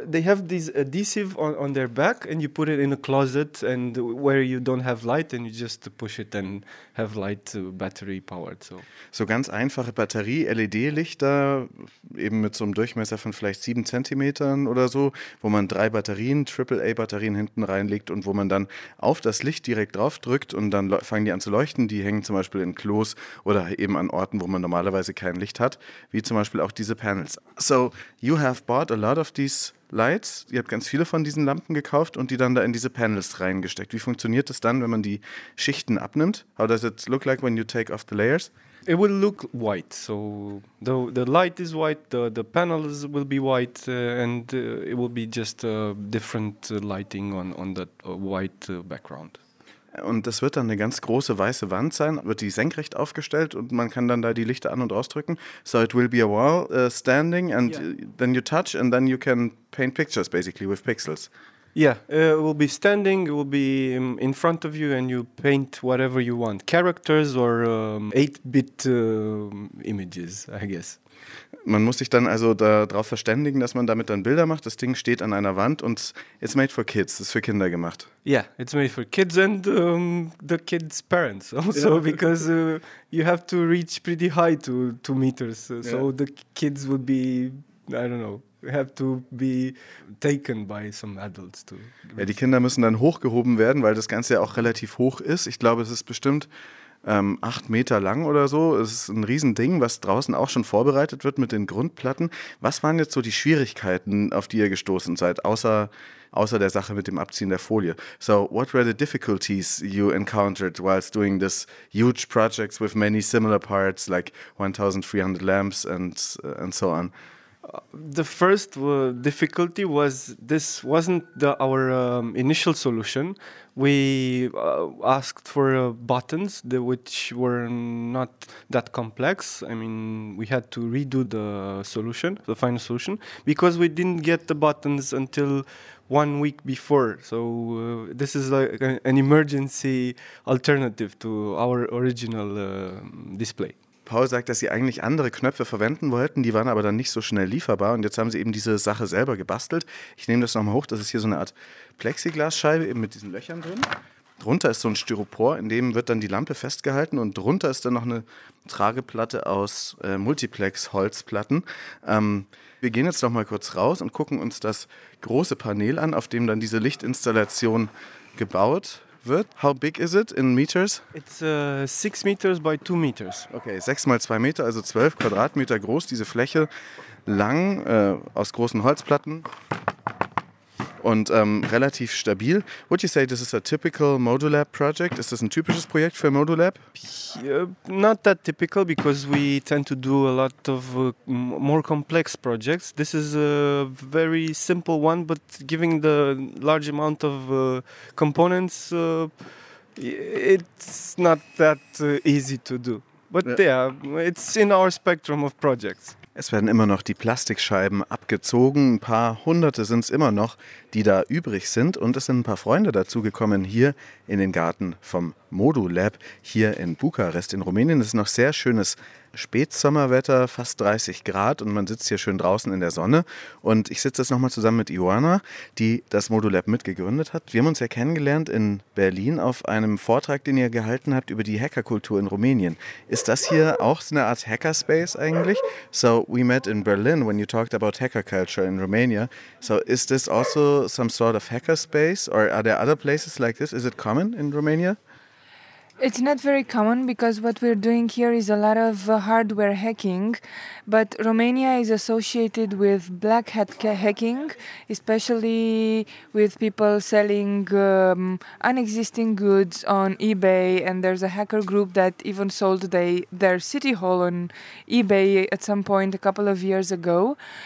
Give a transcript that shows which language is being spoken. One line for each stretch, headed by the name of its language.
English: They have this adhesive on their back, and you put it in a closet, and where you don't have light, and you just push it and have light battery powered. So
German: ganz einfache Batterie-LED-Lichter, eben mit so einem Durchmesser von vielleicht 7 Zentimetern oder so, wo man 3 Batterien, AAA-Batterien hinten reinlegt und wo man dann auf das Licht direkt drauf drückt und dann fangen die an zu leuchten. Die hängen zum Beispiel in Klos oder eben an Orten, wo man normalerweise kein Licht hat, wie zum Beispiel auch diese Panels.
English: So, you have bought a lot of these lights.
German: Ihr habt ganz viele von diesen Lampen gekauft und die dann da in diese Panels reingesteckt. Wie funktioniert das dann, wenn man die Schichten abnimmt?
English: How does it look like when you take off the layers? It will look white. So the light is white, the panels will be white and it will be just a different lighting on that white background.
German: Und das wird dann eine ganz große weiße Wand sein, wird die senkrecht aufgestellt und man kann dann da die Lichter an- und ausdrücken.
English: So it will be a wall standing and then you touch and then you can paint pictures basically with pixels. Yeah, it will be standing, it will be in front of you and you paint whatever you want, characters or 8-bit images, I guess.
German: Man muss sich dann also darauf verständigen, dass man damit dann Bilder macht. Das Ding steht an einer Wand und
English: it's made for kids,
German: ist für Kinder gemacht.
English: Yeah, it's made for kids and the kids' parents also, yeah. Because you have to reach pretty high to 2 meters. So yeah. The kids would be, I don't know, have to be taken by some adults to.
German: Ja, die Kinder müssen dann hochgehoben werden, weil das Ganze ja auch relativ hoch ist. Ich glaube, es ist bestimmt 8 Meter lang oder so. Es ist ein Riesending, was draußen auch schon vorbereitet wird mit den Grundplatten. Was waren jetzt so die Schwierigkeiten, auf die ihr gestoßen seid, außer der Sache mit dem Abziehen der Folie?
English: So, what were the difficulties you encountered whilst doing this huge projects with many similar parts, like 1,300 lamps and so on? The first difficulty was this wasn't our initial solution. We asked for buttons, which were not that complex. I mean, we had to redo the solution, the final solution, because we didn't get the buttons until 1 week before. So this is like an emergency alternative to our original display.
German: Paul sagt, dass sie eigentlich andere Knöpfe verwenden wollten, die waren aber dann nicht so schnell lieferbar und jetzt haben sie eben diese Sache selber gebastelt. Ich nehme das nochmal hoch, das ist hier so eine Art Plexiglasscheibe eben mit diesen Löchern drin. Drunter ist so ein Styropor, in dem wird dann die Lampe festgehalten und drunter ist dann noch eine Trageplatte aus Multiplex-Holzplatten. Wir gehen jetzt nochmal kurz raus und gucken uns das große Panel an, auf dem dann diese Lichtinstallation gebaut wird.
English: How big is it in meters? It's 6 meters by 2 meters.
German: Okay, 6 mal 2 Meter, also 12 Quadratmeter groß, diese Fläche lang, aus großen Holzplatten und relativ stabil.
English: Would you say this is a typical Modulab project?
German: Ist das ein typisches Projekt für Modulab?
English: Not that typical, because we tend to do a lot of more complex projects. This is a very simple one, but giving the large amount of components, it's not that easy to do. But yeah, it's in our spectrum of projects.
German: Es werden immer noch die Plastikscheiben abgezogen. Ein paar Hunderte sind es immer noch, die da übrig sind. Und es sind ein paar Freunde dazu gekommen hier in den Garten vom Modulab hier in Bukarest in Rumänien. Es ist noch sehr schönes Spätsommerwetter, fast 30 Grad. Und man sitzt hier schön draußen in der Sonne. Und ich sitze jetzt nochmal zusammen mit Ioana, die das Modulab mitgegründet hat. Wir haben uns ja kennengelernt in Berlin auf einem Vortrag, den ihr gehalten habt über die Hackerkultur in Rumänien. Ist das hier auch so eine Art Hackerspace eigentlich?
English: So, we met in Berlin when you talked about hacker culture in Romania. So, is this also some sort of hackerspace, or are there other places like this? Is it common in Romania? It's not very common, because what we're doing here is a lot of hardware hacking, but Romania is associated with black hat hacking, especially with people selling unexisting goods on eBay, and there's a hacker group that even sold their city hall on eBay at some point a couple of years ago.